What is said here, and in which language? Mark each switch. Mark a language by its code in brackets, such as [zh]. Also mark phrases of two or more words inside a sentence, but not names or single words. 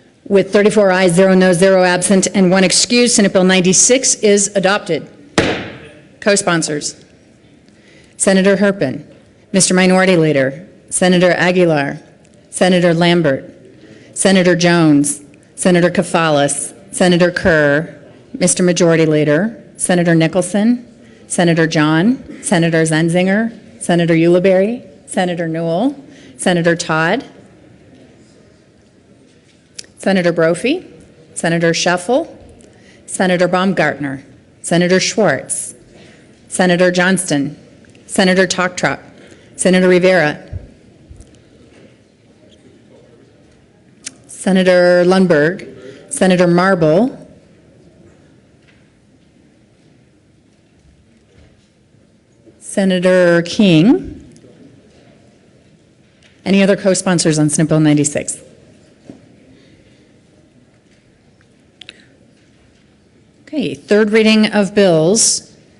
[en] With 34 ayes, 0 noes, 0 absent, and 1 excused, Senate Bill 96 is adopted. Co-sponsors: Senator Herpin, Mr. Minority Leader, Senator Aguilar, Senator Lambert, Senator Jones, Senator Kafalis, Senator Kerr, Mr. Majority Leader, Senator Nicholson, Senator John, Senator Zenzinger, Senator Ulibarri, Senator Newell, Senator Todd, Senator Brophy, Senator Shuffle, Senator Baumgartner, Senator Schwartz, Senator Johnston, Senator Toktrop, Senator Rivera, Senator Lundberg, Senator Marble, Senator King. Any other co-sponsors on Senate Bill 96? Okay, third reading of bills.